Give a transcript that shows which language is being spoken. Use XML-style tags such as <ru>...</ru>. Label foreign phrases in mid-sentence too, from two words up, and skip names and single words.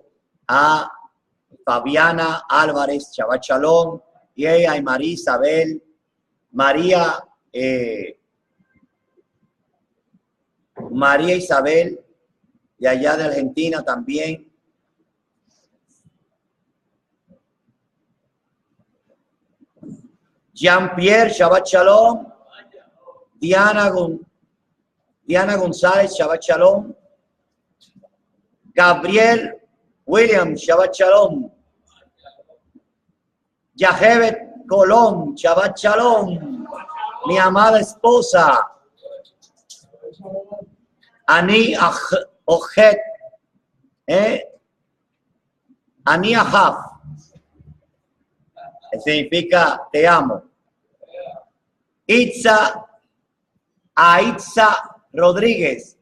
<es>A Fabiana Álvarez,</es> <he>שבת שלום,</he> <es>y a María Isabel, María Isabel, de allá de Argentina también. Jean-Pierre,</es> <he>שבת שלום.</he> <es>Diana González,</es> <he>שבת שלום.</he> <es>Gabriel William,</es> <he>שבת שלום.</he> <es>Yahevet Colón,</es> <he>שבת שלום.</he> <es>Mi amada esposa.</es> <he>אני אוהבת. אני אוהב.</he> <es>Significa te amo. Aitza Rodríguez.</es>